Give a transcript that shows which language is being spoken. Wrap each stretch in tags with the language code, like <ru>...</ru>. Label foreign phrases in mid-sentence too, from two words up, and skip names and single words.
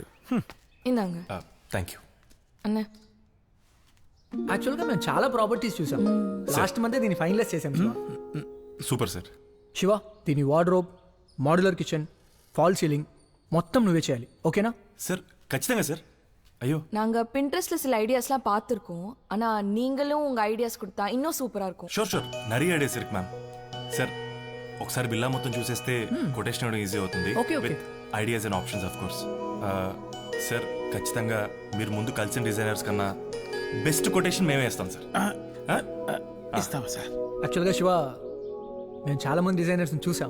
<te>ఇందాక</te> <en>thank you</en> <te>అన్న. యాక్చువల్గా మేము చాలా ప్రాపర్టీస్ చూసాం.</te> <en>last month</en> <te>దీన్ని ఫైనలైజ్ చేసాం.</te> <en>super sir.</en> <te>శివ, దీని వార్డ్రోబ్,</te> <en>modular kitchen, fall ceiling</en> <te>మొత్తం నువ్వే చేయాలి. ఓకేనా சார்? ఖచ్చితంగా సార్.</te> <ta>ஐயோ, நாங்கள் பின்ட்ரெஸ்ட்டில் சில ஐடியாஸ்லாம் பார்த்துருக்கோம். ஆனால் நீங்களும் உங்கள் ஐடியாஸ் கொடுத்தா இன்னும் சூப்பராக இருக்கும்.</ta> <en>sure sure</en> <ta>நிறைய ఐడియాస్ ఇருக்கு మ్యామ్.</ta> <te>సార్ ఒకసారి బిల్లా మొత్తం చూసేస్తే కొటేషన్ ఇవ్వడం ఈజీ అవుతుంది.</te> <en>with ideas and options of course.</en> <te>సార్ ఖచ్చితంగా మీరు ముందు కలిసిన డిజైనర్స్ కన్నా</te> <en>best quotation</en> <te>మేమే ఇస్తాం సార్. ఇస్తావా సార్? యాక్చువల్గా శివ, మేము చాలామంది డిజైనర్స్ని చూసాం.</te>